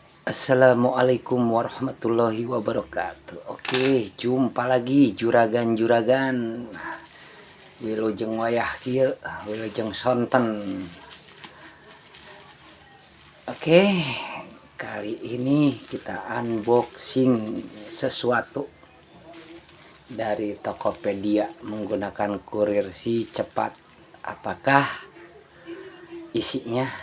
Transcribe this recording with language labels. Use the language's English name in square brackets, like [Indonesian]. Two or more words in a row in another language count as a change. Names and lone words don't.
[Arabic] السلام عليكم ورحمة الله وبركاته. [Indonesian] Oke, jumpa lagi juragan-juragan. [Sundanese] Wilujeng wayah kieu, wilujeng sonten. [Indonesian] Oke, kali ini kita unboxing sesuatu dari Tokopedia menggunakan kurir si cepat. Apakah isinya?